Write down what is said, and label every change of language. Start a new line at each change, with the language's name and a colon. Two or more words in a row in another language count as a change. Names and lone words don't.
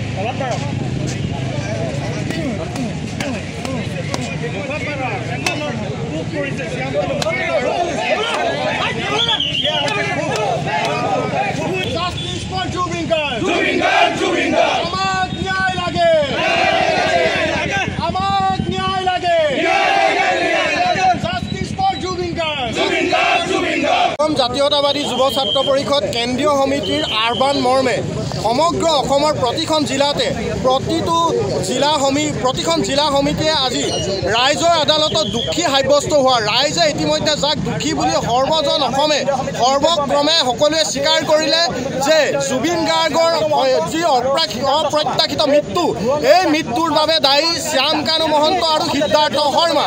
English: Justice for Zubin Garg. Zubin Garg.
Assamese: আমাক ন্যায় লাগে। আমাক ন্যায় লাগে.
English: Justice for Zubin Garg.
Assamese: জাতীয়তাবাদী যুৱ ছাত্ৰ পৰিষদ কেন্দ্ৰীয় সমিতিৰ আৰবান মৰ্মে সমগ্ৰ অসমৰ প্ৰতিখন জিলাতে প্ৰতিখন জিলা সমিতিয়ে আজি ৰাইজৰ আদালতত দোষী সাব্যস্ত হোৱা ৰাইজে ইতিমধ্যে যাক দোষী বুলি সৰ্বজন অসমে সৰ্বক্ৰমে সকলোৱে স্বীকাৰ কৰিলে যে জুবিন গাৰ্গৰ যি অপ্ৰত্যাশিত মৃত্যু এই মৃত্যুৰ বাবে দায়ী শ্যামকানু মহন্ত আৰু সিদ্ধাৰ্থ শৰ্মা।